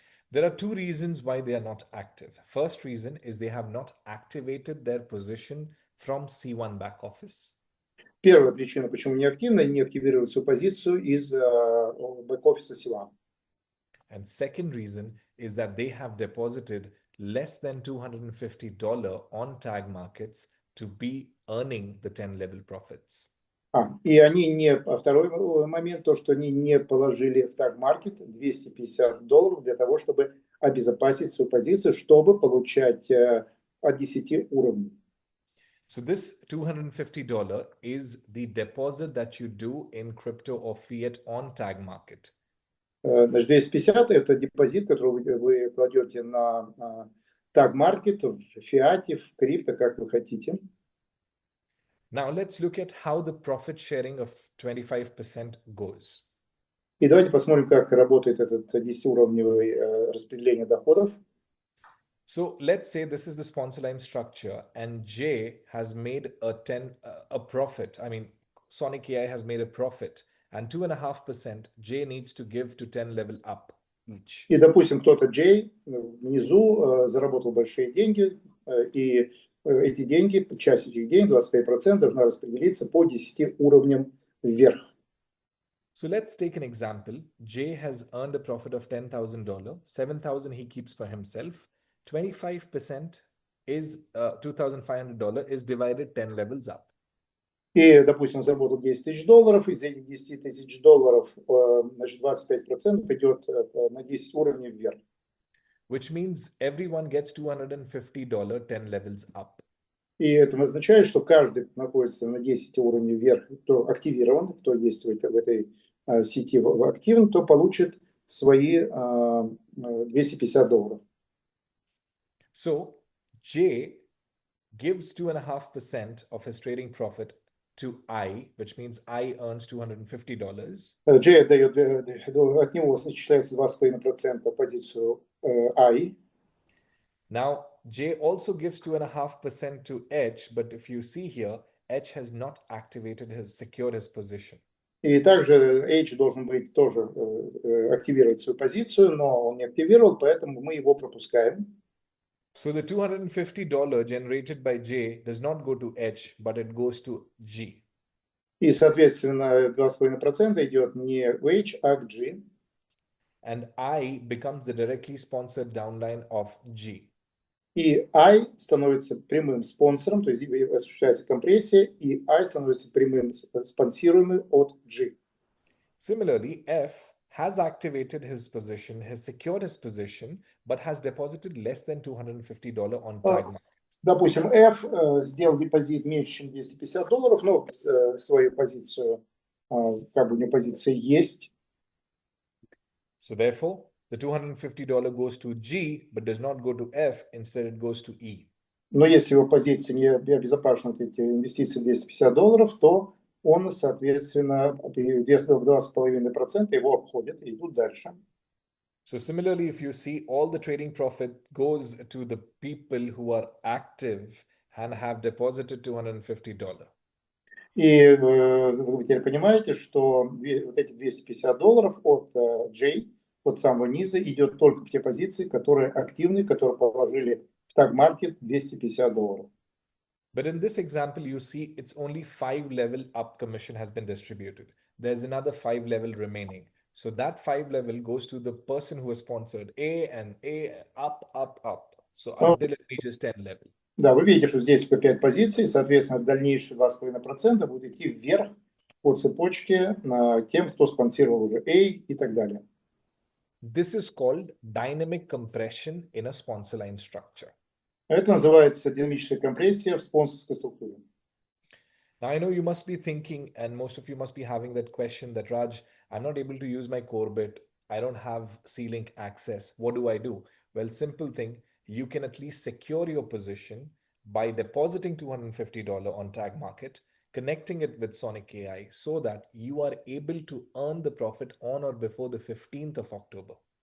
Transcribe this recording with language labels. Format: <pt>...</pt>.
<en>There are two reasons why they are not active. First reason is they have not activated their position from C1 back office.</en> <ru>Первая причина, почему не активно, не активировали свою позицию из бэк-офиса C1.</ru> <en>And second reason is that they have deposited less than $250 on tag markets to be earning the 10 level profits.</en> <ru>И они второй момент, то, что они не положили в таг-маркет $250 для того, чтобы обезопасить свою позицию, чтобы получать от 10 уровней.</ru> <en>So this $250 is the deposit that you do in crypto or fiat on tag market.</en> <ru>Значит, 250 – это депозит, который вы кладете на таг-маркет, в фиате, в крипто, как вы хотите.</ru> <en>Now let's look at how the profit sharing of 25% goes.</en> <ru>И давайте посмотрим, как работает этот 10-уровневое распределение доходов.</ru> <en>So let's say this is the sponsor line structure and J has made a profit. I mean, Sonic AI has made a profit and 2.5% J needs to give to 10 level up each.</en> <ru>И, допустим, кто-то J внизу заработал большие деньги, и эти деньги, часть этих денег, 25%, должна распределиться по 10 уровням вверх.</ru> <en>So let's take an example. J has earned a profit of $10,000. $7,000 he keeps for himself. 25% is $2,500 is divided 10 levels up.</en> <ru>И, допустим, заработал $10 000, из этих $10 000, значит, 25% идет на 10 уровней вверх.</ru> <en>Which means everyone gets $250 10 levels up.</en> <ru>И это означает, что каждый, кто находится на 10 уровней вверх, кто активирован, кто есть в этой сети активен, то получит свои $250.</ru> <en>So J gives 2.5% of his trading profit to I, which means I earns $250.</en> <ru>J дает, от него начисляется 2,5% позицию I.</ru> <en>Now, J also gives 2.5% to H, but if you see here, H has not secured his position.</en> <ru>И также H должен быть тоже активировать свою позицию, но он не активировал, поэтому мы его пропускаем.</ru> <en>So the $250 generated by J does not go to H, but it goes to G.</en> <ru>И, соответственно, 2,5% идет не в H, а к G.</ru> <en>And I becomes the directly sponsored downline of G.</en> <ru>И I становится прямым спонсором, то есть осуществляется компрессия, и I становится прямым спонсируемым от G.</ru> <en>Similarly, F has activated his position, has secured his position, but has deposited less than $250 on tag market.</en> <ru>Допустим, F сделал депозит меньше, чем $250, но свою позицию, как бы у него позиция есть.</ru> <en>So therefore, the $250 goes to G, but does not go to F. Instead, it goes to E.</en> <ru>Но если его позиция не обезопасена от этих инвестиций $250, то он, соответственно, в 2,5% его обходит и идут дальше.</ru> <en>So similarly, if you see all the trading profit goes to the people who are active and have deposited $250.</en> <ru>И вы теперь понимаете, что вот эти $250 от J, от самого низа, идет только в те позиции, которые активны, которые положили в таг-маркет $250.</ru> <en>But in this example, you see it's only 5 level up commission has been distributed. There's another 5 level remaining. So that 5 level goes to the person who has sponsored A and A, up, up, up. So until it reaches 10 level.</en> <ru>Да, вы видите, что здесь только 5 позиций, соответственно, дальнейшие 2,5% будут идти вверх по цепочке тем, кто спонсировал уже A и так далее.</ru> <en>This is called dynamic compression in a sponsor line structure.</en> <ru>Это называется динамическая компрессия в спонсорской структуре.</ru> <en>Now, I know you must be thinking, and most of you must be having that question that, Raj, I'm not able to use my CORBIT. I don't have C-Link access. What do I do? Well, simple thing. You can at least secure your position by depositing $250 on Tag Market, connecting it with Sonic AI so that you are able to earn the profit on or before the 15th of October.</en>